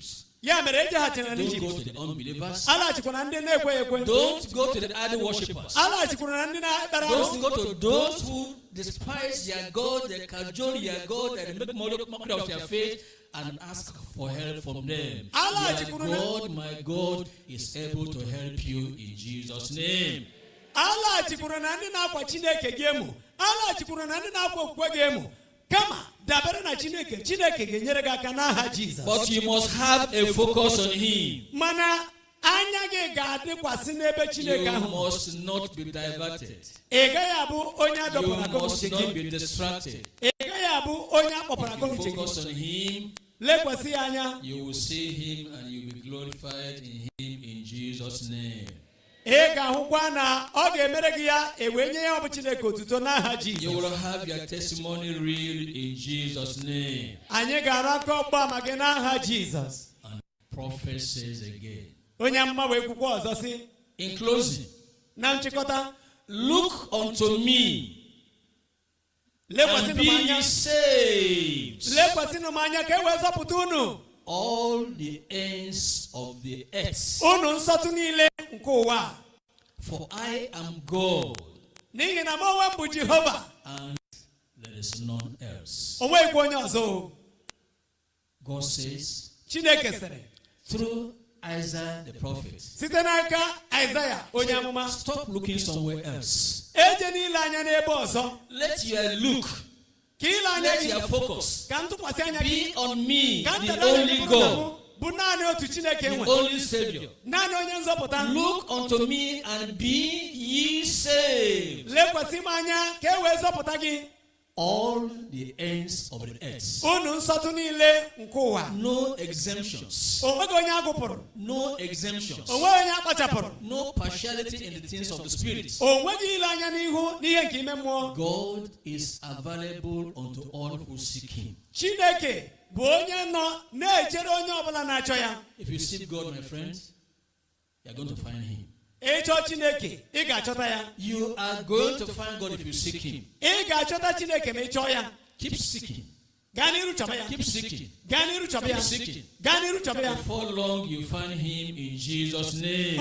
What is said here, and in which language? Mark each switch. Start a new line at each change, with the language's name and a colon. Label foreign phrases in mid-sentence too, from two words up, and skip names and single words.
Igbo: Ya mere ejeghachiri
English: Don't go
Igbo: n'Ijipt.
English: to the unbelievers.
Igbo: Alaghachikwara ndị na-ekwe ekwe.
English: Don't go to the idol worshippers.
Igbo: Alaghachikwara na ndị na-ekpere
English: Don't
Igbo: arụsị.
English: go to those who despise their God, they cajole their God, and make mockery of their faith and ask for help from them. My God is able to help you in Jesus' name.
Igbo: Alaghachikwara na ndị na-akwa Chineke gị emu. Alaghachikwara na ndị na-akwa okwukwe gị emu. Kama dabere na Chineke, Chineke ga-enyere gị aka n'aha Jizọs.
English: But you must have a focus on Him.
Igbo: Mana anya gị ga-adịkwasị n'ebe Chineke
English: You
Igbo: ahụ.
English: must not be diverted.
Igbo: Ị gaghị abụ onye
English: You
Igbo: adọpụrụ aka
English: must
Igbo: uche
English: not
Igbo: gị.
English: be distracted.
Igbo: Ị gaghị abụ onye akpọpụrụ aka
English: If
Igbo: uche
English: you focus
Igbo: gị.
English: on Him,
Igbo: Lekwasị ya anya.
English: you will see Him and you will be glorified in Him in Jesus' name.
Igbo: Ị ga-ahụkwa na ọ ga-emere gị ya ewee nye ya ọ bụ Chineke otuto n'aha
English: You will
Igbo: Jizọs.
English: have your testimony real in Jesus' name.
Igbo: Anyị ga-arụ aka ọgba ama gị n'aha Jizọs.
English: And prophet says again.
Igbo: Onye amụma wee kwukwa ọzọ sị,
English: In closing,
Igbo: na nchịkọta,
English: look unto me and
Igbo: lekwasịnụ m
English: be ye
Igbo: anya.
English: saved,
Igbo: Lekwasịnụ m anya ka e wee zọpụta unu.
English: all the ends of the earth.
Igbo: Unu nsọtụ niile nke ụwa.
English: For I am God,
Igbo: N'ihi na m onwe m bụ Jehova.
English: and there is none else.
Igbo: O nweghịkwa onye ọzọ.
English: God says,
Igbo: Chineke sịrị
English: through Isaiah the prophet,
Igbo: site n'aka Aịzaya onye amụma,
English: stop looking somewhere else.
Igbo: eje niile anya n'ebe ọzọ.
English: Let your look,
Igbo: Ka ile anya
English: let
Igbo: gị,
English: your focus
Igbo: ka ntụkwasị anya gị,
English: be on me,
Igbo: ka
English: the
Igbo: ntara
English: only God,
Igbo: bụ naanị otu Chineke
English: the
Igbo: nwe,
English: only Savior.
Igbo: naanị onye nzọpụta.
English: Look unto me and be ye saved,
Igbo: Lekwasị m anya ka e wee zọpụta gị.
English: all the ends of the earth.
Igbo: Unu nsọtụ niile nke ụwa.
English: No exemptions.
Igbo: Onweghị onye agụpụrụ.
English: No exemptions.
Igbo: Onweghị onye akpachapụrụ.
English: No partiality in the things of the spirit.
Igbo: Onweghị ile anya n'ihu n'ihe nke ime mmụọ.
English: God is available unto all who seek him.
Igbo: Chineke bụ onye nọ na-echere onye ọbụla na-achọ ya.
English: If you seek God, my friends, you are going to find him.
Igbo: Ịchọ Chineke, ị ga-achọta ya.
English: You are going to find God if you seek him.
Igbo: Ị ga-achọta Chineke ma ị chọọ ya.
English: Keep seeking.
Igbo: Gaa n'iru chọba ya.
English: Keep seeking.
Igbo: Gaa n'iru chọba ya.
English: Keep seeking.
Igbo: Gaa n'iru chọba ya.
English: Before long, you find him in Jesus' name.